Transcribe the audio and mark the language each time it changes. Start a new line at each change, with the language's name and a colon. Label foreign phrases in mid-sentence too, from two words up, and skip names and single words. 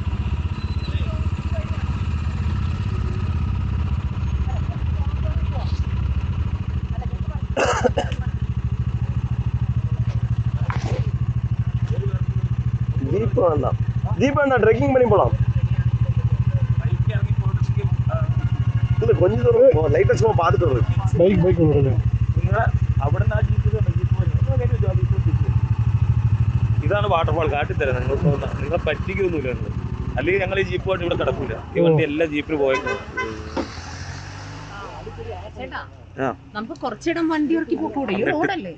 Tamil: ஜீப் வேண்டாம், ஜீப் வேண்டாம், ட்ரெக்கிங் பண்ணி போகலாம். இல்லை கொஞ்சம் தூரம் லைட்டாக சும்மா பார்த்துட்டு வருது. பைக் வருது.
Malayalam: അവിടെ നിന്ന് ആ ജീപ്പ് ഇതാണ് വാട്ടർഫാൾ കാട്ടിത്തരാം. നിങ്ങളെ പറ്റിക്കൊന്നുമില്ല. അല്ലെങ്കിൽ ഞങ്ങൾ ഈ ജീപ്പുമായിട്ട് ഇവിടെ കിടക്കൂല. ഈ വണ്ടി എല്ലാ ജീപ്പിൽ പോയേക്കും. നമുക്ക് കുറച്ചിടം വണ്ടി ഇറക്കി പോകൂടെ? റോഡല്ലേ?